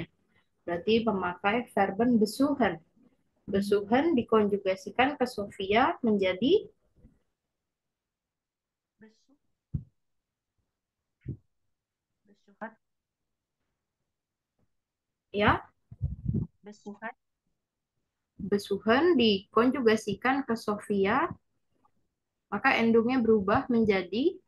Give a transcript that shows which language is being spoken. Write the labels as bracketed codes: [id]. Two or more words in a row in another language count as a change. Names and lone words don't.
[id] Berarti memakai verben besuchen. Besuchen dikonjugasikan ke Sofia menjadi [de] Besu. Besuhat. [id] ya, [de] Besuhat. [id] besuchen dikonjugasikan ke Sofia, maka endungnya berubah menjadi